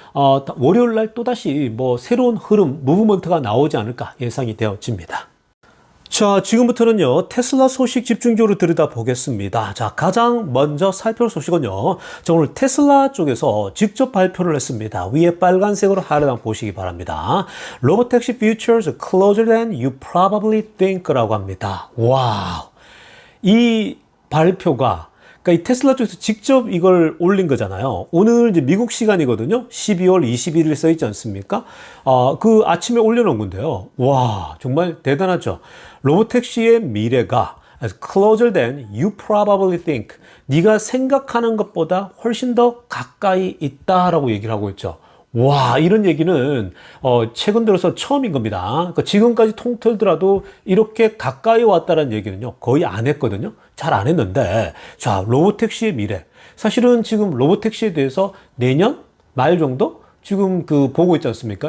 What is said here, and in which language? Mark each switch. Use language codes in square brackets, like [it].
[ko] 월요일 날 또다시 뭐 새로운 흐름, 무브먼트가 나오지 않을까 예상이 되어집니다. 자, 지금부터는요, 테슬라 소식 집중적으로 들여다보겠습니다. 자, 가장 먼저 살펴볼 소식은요, 자, 오늘 테슬라 쪽에서 직접 발표를 했습니다. 위에 빨간색으로 하려면 보시기 바랍니다. [en] 로보택시 futures closer than you probably think [ko] 라고 합니다. 와우. 이 발표가 그러니까 이 테슬라 쪽에서 직접 이걸 올린 거잖아요. 오늘 이제 미국 시간이거든요. 12월 21일 써 있지 않습니까? 그 아침에 올려놓은 건데요. 와, 정말 대단하죠. 로보택시의 미래가 [en] as closer than you probably think. [ko] 네가 생각하는 것보다 훨씬 더 가까이 있다라고 얘기를 하고 있죠. 와, 이런 얘기는 최근 들어서 처음인 겁니다. 그러니까 지금까지 통틀더라도 이렇게 가까이 왔다는 얘기는요, 거의 안 했거든요. 잘 안 했는데, 자, 로보택시의 미래. 사실은 지금 로보택시에 대해서 내년 말 정도 지금 보고 있지 않습니까?